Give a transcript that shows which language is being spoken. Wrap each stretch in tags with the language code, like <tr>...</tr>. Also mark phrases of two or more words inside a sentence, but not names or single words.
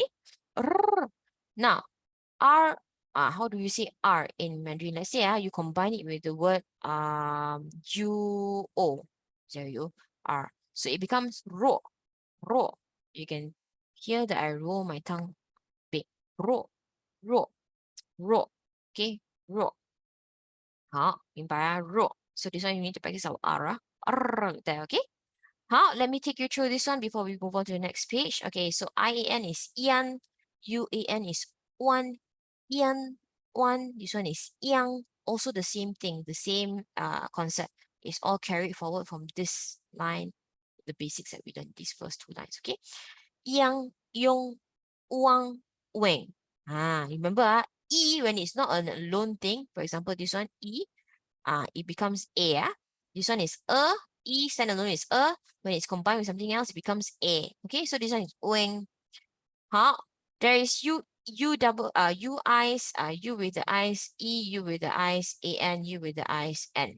<en>Now, R, how do you say R in Mandarin? Let's say you combine it with the word UO. There you R. So it becomes ro, ro. You can hear that I roll my tongue big. Ro, ro, ro. Okay, ro.</en> <zh>好，明白啊 ？ro.</zh> <en>So this one you need to practice our R. There, okay? 好, let me take you through this one before we move on to the next page. Okay, so IAN is ian, UAN is one, ian, one. This one is yang. Also the same thing, the same concept. It's all carried forward from this line, the basics that we learned, these first two lines, okay? Yang, yong, wang, weng. Remember, E, when it's not an alone thing, for example, this one, E, it becomes A. This one is E standalone is When it's combined with something else, it becomes A. Okay, so this one is weng. There is U double U eyes, U with the eyes, E, U with the eyes, AN, U with the eyes, N.</en>